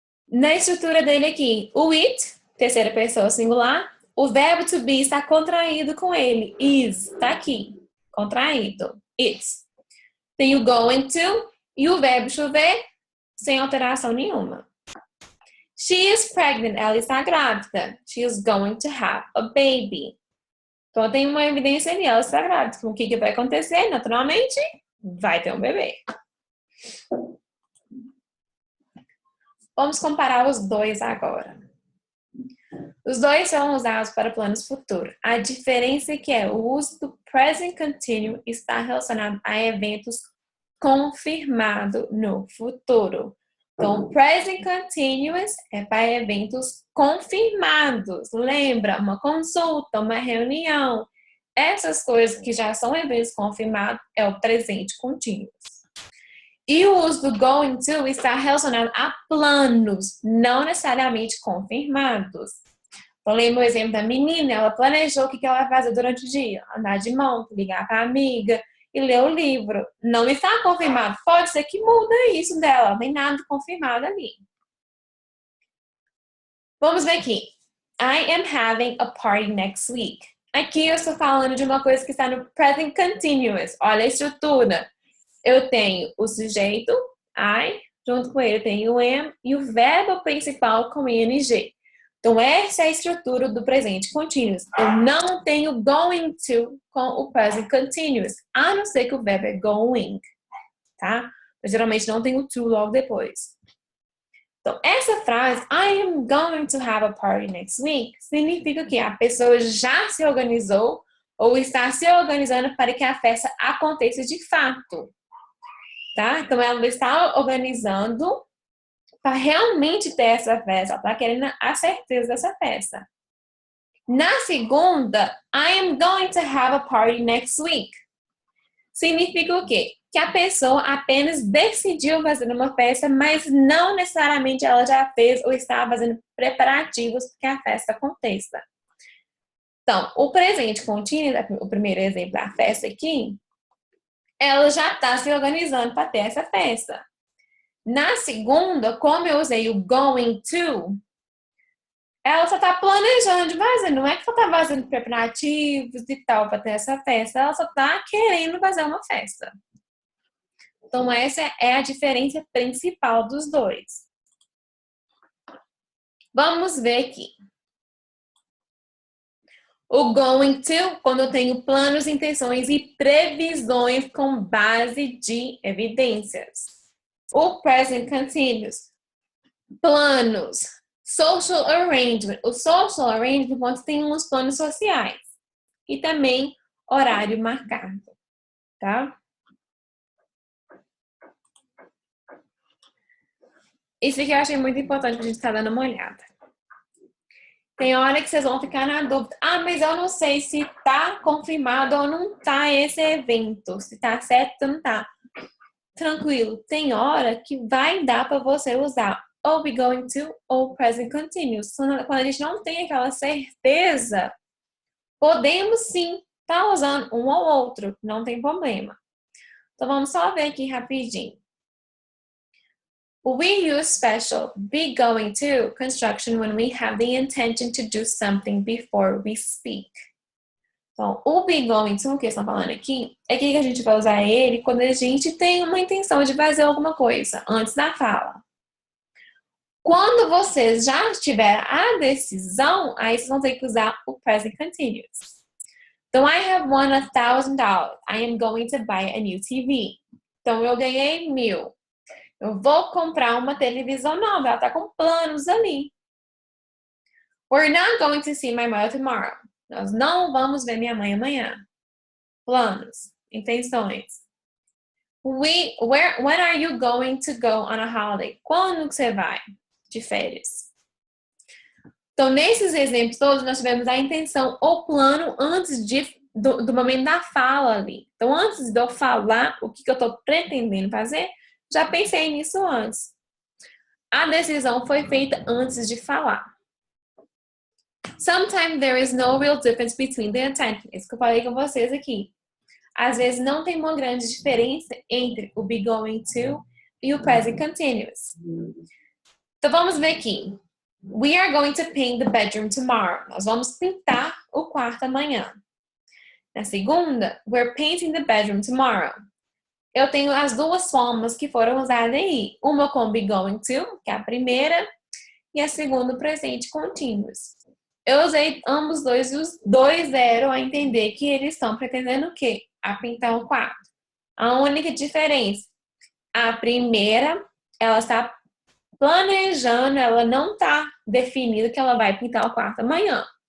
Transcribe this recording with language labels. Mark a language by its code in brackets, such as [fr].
[pt] Na estrutura dele aqui, o it, terceira pessoa singular, o verbo to be está contraído com ele. Is, tá aqui, contraído. It's. Tem o going to e o verbo chover sem alteração nenhuma. [en] She is pregnant. [pt] Ela está grávida. [en] She is going to have a baby. [pt] Então, tem uma evidência ali. Ela está grávida. O que vai acontecer? Naturalmente, vai ter um bebê. Vamos comparar os dois agora. Os dois são usados para planos futuros. A diferença é que o uso do present continuous está relacionado a eventos confirmados no futuro. Então, present continuous é para eventos confirmados. Lembra? Uma consulta, uma reunião. Essas coisas que já são eventos confirmados é o presente continuous. E o uso do going to está relacionado a planos, não necessariamente confirmados. Então, lembra o exemplo da menina, ela planejou o que ela vai fazer durante o dia. Andar de moto, ligar para a amiga e ler o livro. Não está confirmado. Pode ser que muda isso dela, não tem nada confirmado ali. Vamos ver aqui. [en] I am having a party next week. [pt] Aqui eu estou falando de uma coisa que está no present continuous. Olha a estrutura. Eu tenho o sujeito, I, junto com ele eu tenho o am e o verbo principal com ing. Então, essa é a estrutura do presente continuous. Eu não tenho going to com o present continuous, a não ser que o verbo é going, tá? Eu geralmente não tenho to logo depois. Então, essa frase, [en] I am going to have a party next week, [pt] significa que a pessoa já se organizou ou está se organizando para que a festa aconteça de fato. Tá? Então, ela está organizando para realmente ter essa festa. Ela está querendo a certeza dessa festa. Na segunda, [en] I am going to have a party next week. [pt] Significa o quê? Que a pessoa apenas decidiu fazer uma festa, mas não necessariamente ela já fez ou está fazendo preparativos para que a festa aconteça. Então, o presente contínuo, o primeiro exemplo da festa aqui, ela já está se organizando para ter essa festa. Na segunda, como eu usei o going to, ela só está planejando de fazer. Não é que ela está fazendo preparativos e tal para ter essa festa. Ela só está querendo fazer uma festa. Então, essa é a diferença principal dos dois. Vamos ver aqui. O going to, quando eu tenho planos, intenções e previsões com base de evidências. O present continuous, planos, social arrangement. O social arrangement quando tem uns planos sociais. E também horário marcado, tá? Isso aqui eu achei muito importante pra gente estar dando uma olhada. Tem hora que vocês vão ficar na dúvida. Ah, mas eu não sei se tá confirmado ou não tá esse evento. Se tá certo ou não tá. Tranquilo. Tem hora que vai dar para você usar ou be going to ou present continuous. Quando a gente não tem aquela certeza, podemos sim estar usando um ou outro. Não tem problema. Então, vamos só ver aqui rapidinho. [en] We use special be going to construction when we have the intention to do something before we speak. [pt] Então, o be going to, que estão falando aqui, é que a gente vai usar ele quando a gente tem uma intenção de fazer alguma coisa, antes da fala. Quando vocês já tiveram a decisão, aí vocês vão ter que usar o present continuous. [en] Então, I have won $1,000. I am going to buy a new TV. [pt] Então, eu ganhei 1.000. Eu vou comprar uma televisão nova. Ela está com planos ali. [en] We're not going to see my mother tomorrow. [pt] Nós não vamos ver minha mãe amanhã. Planos, intenções. [en] When are you going to go on a holiday? [pt] Quando que você vai de férias? Então, nesses exemplos todos, nós tivemos a intenção ou plano antes do momento da fala ali. Então, antes de eu falar o que eu estou pretendendo fazer, já pensei nisso antes. A decisão foi feita antes de falar. [en] Sometimes there is no real difference between the intent. [pt] Isso que eu falei com vocês aqui. Às vezes não tem uma grande diferença entre o be going to e o present continuous. Então vamos ver aqui. [en] We are going to paint the bedroom tomorrow. [pt] Nós vamos pintar o quarto amanhã. Na segunda, [en] we're painting the bedroom tomorrow. [pt] Eu tenho as duas formas que foram usadas aí. Uma com be going to, que é a primeira, e a segunda, o presente continuous. Eu usei ambos dois e os dois deram a entender que eles estão pretendendo o quê? A pintar o quarto. A única diferença, a primeira, ela está planejando, ela não está definida que ela vai pintar o quarto amanhã.